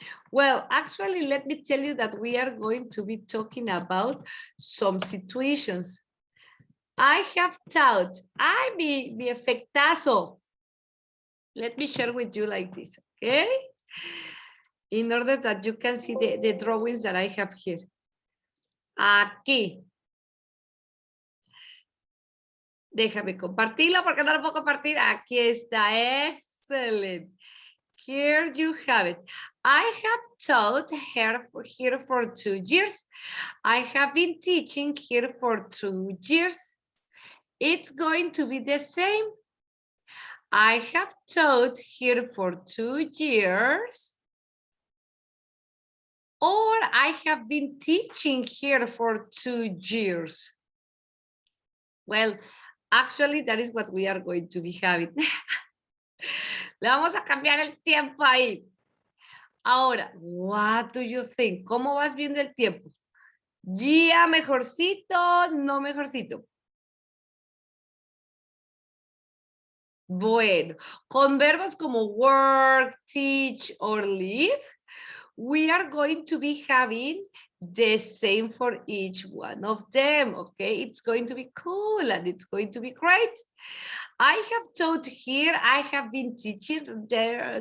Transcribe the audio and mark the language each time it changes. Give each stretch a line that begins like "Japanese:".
English: Well, actually, let me tell you that we are going to be talking about some situations. I have taught.
Spanish: Mi efectazo.
English: Let me share with you like this, okay? in order that you can see the drawings that I have here.
Spanish: Aquí. Déjame compartirlo porque no lo puedo compartir. Aquí está.
English: Excellent. Here you have it. I have taught here for 2 years. I have been teaching here for 2 years. It's going to be the same. I have taught here for 2 years. Or I have been teaching here for 2 years. Well, actually, that is what we are going to be having.
Spanish: Le vamos a cambiar el tiempo ahí. Ahora,
English: what do you think?
Spanish: ¿Cómo vas viendo el tiempo? ¿Ya mejorcito, no mejorcito? Bueno, con verbos como
English: work, teach, or live, we are going to be having the same for each one of them, okay? It's going to be cool and it's going to be great. I have taught here, I have been teaching there.